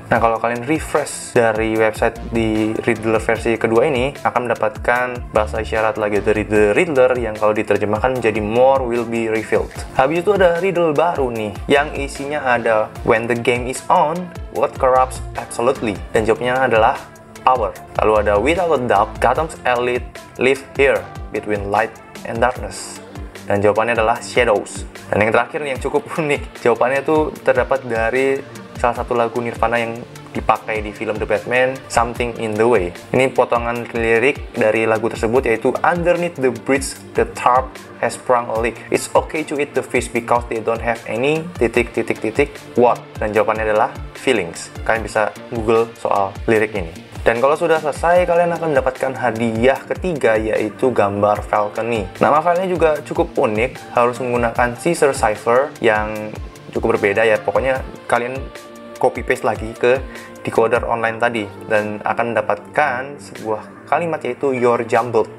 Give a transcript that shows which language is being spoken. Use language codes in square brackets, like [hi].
[id] Nah, kalau kalian refresh dari website di Riddler versi kedua ini, akan mendapatkan bahasa isyarat lagi dari The Riddler yang kalau diterjemahkan menjadi [en] more will be revealed. [id] Habis itu ada riddle baru nih yang isinya ada [en] when the game is on, what corrupts absolutely. [id] Dan jawabnya adalah hour. Lalu ada [en] without a doubt, Gotham's elite live here between light and darkness. [id] Dan jawabannya adalah shadows. Dan yang terakhir yang cukup unik, jawabannya itu terdapat dari salah satu lagu Nirvana yang dipakai di film The Batman, Something in the Way. Ini potongan lirik dari lagu tersebut, yaitu [en] underneath the bridge the tarp has sprung a leak. It's okay to eat the fish because they don't have any ... what. [id] Dan jawabannya adalah feelings. Kalian bisa Google soal lirik ini. Dan kalau sudah selesai, kalian akan mendapatkan hadiah ketiga, yaitu gambar Falcon nih. Nama filenya juga cukup unik, harus menggunakan Caesar Cipher yang cukup berbeda ya. Pokoknya kalian copy paste lagi ke decoder online tadi dan akan mendapatkan sebuah kalimat, yaitu [en] you're jumbled.